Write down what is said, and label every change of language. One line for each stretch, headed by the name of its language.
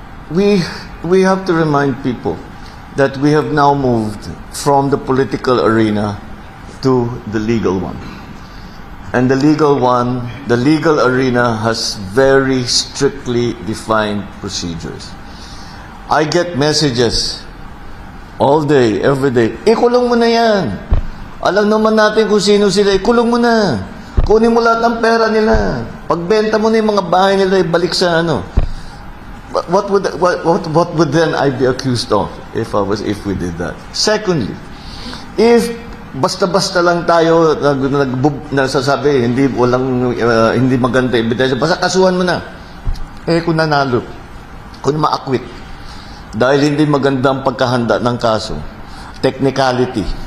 English: We have to remind people that we have now moved from the political arena to the legal one. And the legal arena has very strictly defined procedures. I get messages all day, every day.
Filipino: Ikulong mo na yan. Alam naman natin kung sino sila. Ikulong mo na. Kunin mo lahat ng pera nila. Pagbenta mo na yung mga bahay nila, ibalik sa ano.
English: What would then I be accused of if we did that?
Filipino: Secondly, if basta-basta lang tayo nagsasabi hindi maganda ebidensya, basta kasuhan mo na. Kung nanalo, kung maakwit, dahil hindi maganda ang pagkahanda ng kaso, technicality.